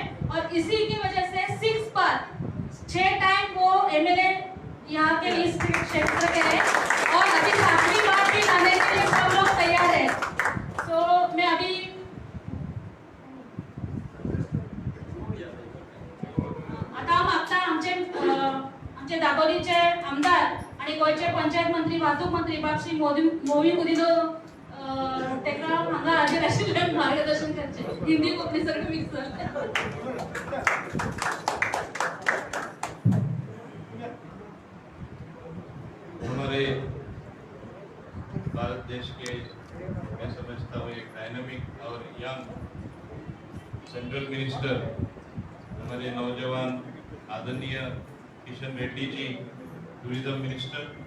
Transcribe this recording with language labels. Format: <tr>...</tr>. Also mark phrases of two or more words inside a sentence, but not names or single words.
<hi>और इसी की वजह से 6 टाइम वो एमएलए यहाँ के इस क्षेत्र के हैं और अभी 7वीं बार भी लाने के लिए सब लोग तैयार है. तो मैं अभी</hi> <kok>आता मागता आमचे दाबोलीचे आमदार आणि गोयचे पंचायत मंत्री, वाहतूक मंत्री बाब श्री मोविन गुदिनो तेका हांगा हाजीर आशिल्ल्यान मार्गदर्शन करचे. हिंदी कोंकणी सगळें मिक्स जालें.</kok> <hi>हमारे भारत देश के मैं समझता हूँ एक डायनामिक और यंग</hi> <en>central minister</en> <hi>हमारे नौजवान आदरणीय किशन रेड्डी जी,</hi> <en>tourism minister,</en>